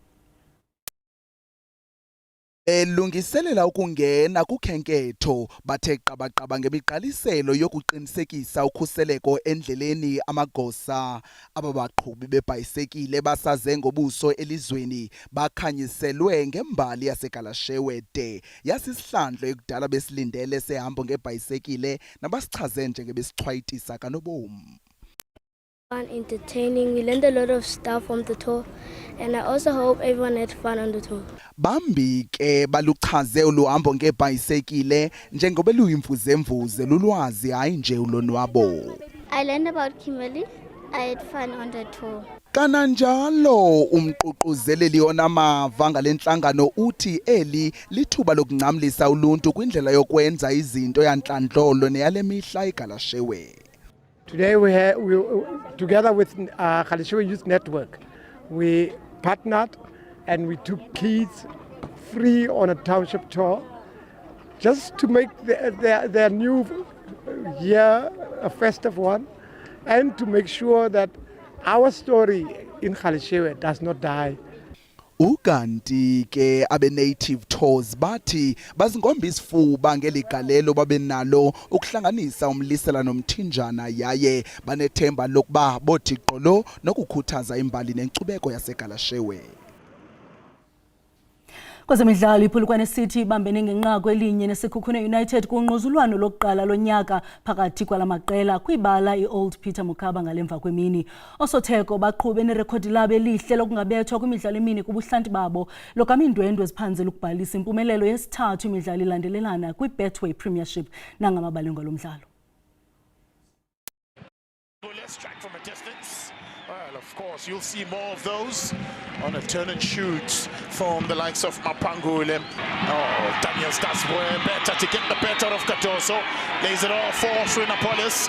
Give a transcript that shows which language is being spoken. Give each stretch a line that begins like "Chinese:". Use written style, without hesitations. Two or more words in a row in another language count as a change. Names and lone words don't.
Xhosa: Elungiselela ukungena kukhenketho bathe qabaqaba ngemiqaliselo yokuqinisekisa ukhuseleko endleleni amagosa ababaqhubi bebhayisekile basaze ngobuso elizweni bakhanyiselwe ngembali yaseGalashewe de yasisihlandlo ekudala besilindele sehambo ngebhayisekile nabasichaze njengebesichwayitisa kanobomi.
English: Entertaining. We learned a lot of stuff from the tour, and I also hope everyone had fun on the tour.
Xhosa: Bambi ke baluchaze uluhambo ngebhayisekile njengoba luyimfuzemvuze lulwazi hayi nje ulonwabo.
English: I learned about Kimberley. I had fun on the tour.
Xhosa: Kananjalo umququzeleli onamava ngalenhlangano uthi eli lithuba lokunqamlisa uluntu kwindlela yokwenza izinto yanhlandlolo neyale mihla eGalashewe.
English: Today we together with Galashewe Youth Network, we partnered and we took kids free on a township tour just to make their new year a festive one and to make sure that our story in Galashewe does not die.
Xhosa: Ukanti ke abe-Native Tours bathi bazingomba isifuba ngeligalelo babenalo ukuhlanganisa umlisela nomthinjana yaye banethemba lokuba bothi qolo nokukhuthaza imbali nenkcubeko yaseGalashewe. Kwezemidlalo iPhulukwane City ibambene ngenqaku elinye neSekhukhune United kunquzulwano lokuqala lonyaka phakathi kwalamaqela kwibala iOld Peter Mokaba ngalemva kwemini. Osotheko baqhube nerekhodi labo elihle lokungabethwa kwimidlalo emini kubuhlanti babo lokamindwendwe eziphanze lokubhalisa impumelelo yesithathu imidlalo ilandelelana kwiBetway Premiership nangamabalunga lomdlalo.
English: Well, of course, you'll see more of those on a turn and shoot from the likes of Mapangule. Oh, Daniel starts better to get the better of Katoso. Lays it off for Srinapolis.